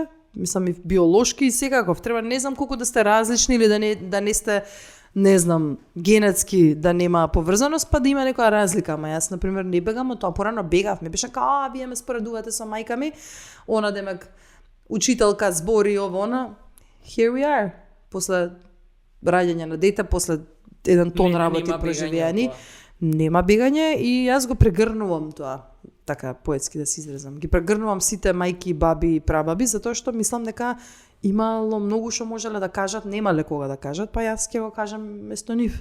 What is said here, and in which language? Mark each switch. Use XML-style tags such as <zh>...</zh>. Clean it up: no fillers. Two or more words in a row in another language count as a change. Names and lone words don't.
<mk>Мислам и биолошки и секаков. Треба не знам колку да сте различни или да не сте не знам, генетски да нема поврзаност, па да има некоја разлика. Ама јас, например, не бегам од тоа. Порано бегав. Ми беше као, вие ме споредувате со мајка ми. Она, демек, учителка, збори, ово, она.</mk> <en>Here we are.</en> <mk>После раѓање на дете, после еден тон работи нема преживеани. бегање, Нема бегање и јас го прегрнувам тоа, така поетски да се изразам. Ги прегрнувам сите мајки, баби и прабаби, затоа што мислам дека имало многу што можеле да кажат, немале кога да кажат, па јас ќе го кажам место нив.</mk>